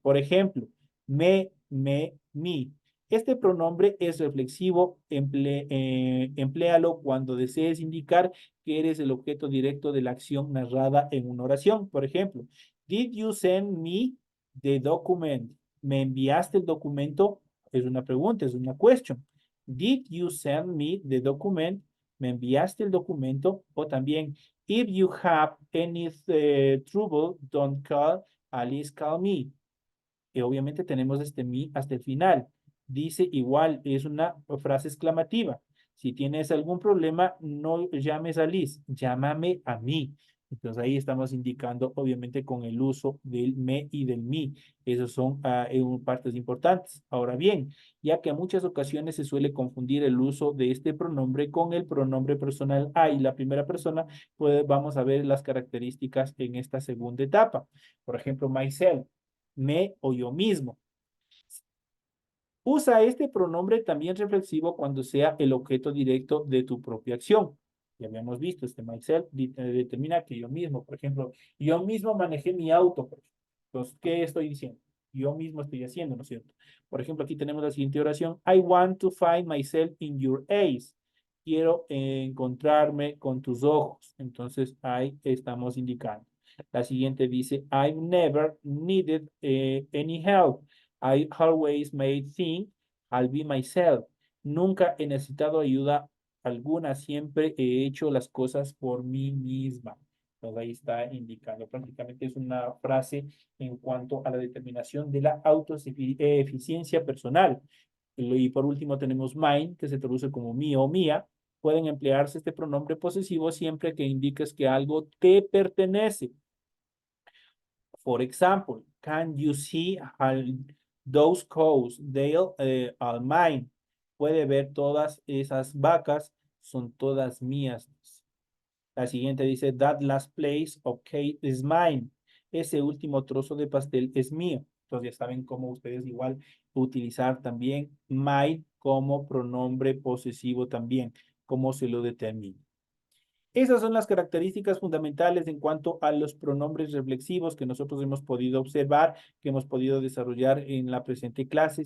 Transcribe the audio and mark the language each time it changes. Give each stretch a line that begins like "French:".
Spanish: Por ejemplo, me, mi. Este pronombre es reflexivo, empléalo cuando desees indicar que eres el objeto directo de la acción narrada en una oración. Por ejemplo,
English: did you send me the document?
Spanish: ¿Me enviaste el documento? Es una pregunta, es una question.
English: Did you send me the document?
Spanish: ¿Me enviaste el documento? O también,
English: if you have any trouble, don't call Alice, call me.
Spanish: Y obviamente tenemos este me hasta el final. Dice igual, es una frase exclamativa. Si tienes algún problema, no llames a Liz, llámame a mí. Entonces ahí estamos indicando, obviamente, con el uso del me y del mi. Esos son partes importantes. Ahora bien, ya que en muchas ocasiones se suele confundir el uso de este pronombre con el pronombre personal I, la primera persona, pues vamos a ver las características en esta segunda etapa. Por ejemplo, myself, me o yo mismo. Usa este pronombre también reflexivo cuando sea el objeto directo de tu propia acción. Ya habíamos visto, este myself determina que yo mismo, por ejemplo, yo mismo manejé mi auto. Entonces, ¿qué estoy diciendo? Yo mismo estoy haciendo, ¿no es cierto? Por ejemplo, aquí tenemos la siguiente oración.
English: I want to find myself in your eyes.
Spanish: Quiero encontrarme con tus ojos. Entonces, ahí estamos indicando. La siguiente dice,
English: I've never needed any help. I always made things, I'll be myself.
Spanish: Nunca he necesitado ayuda alguna, siempre he hecho las cosas por mí misma. Entonces ahí está indicando, prácticamente es una frase en cuanto a la determinación de la autoeficiencia personal. Y por último tenemos mine, que se traduce como mío o mía. Pueden emplearse este pronombre posesivo siempre que indiques que algo te pertenece.
English: For example, can you see those cows? They are mine.
Spanish: Puede ver todas esas vacas, son todas mías. La siguiente dice,
English: that last place of cake is mine.
Spanish: Ese último trozo de pastel es mío. Entonces ya saben cómo ustedes igual utilizar también mine como pronombre posesivo también, cómo se lo determina. Esas son las características fundamentales en cuanto a los pronombres reflexivos que nosotros hemos podido observar, que hemos podido desarrollar en la presente clase.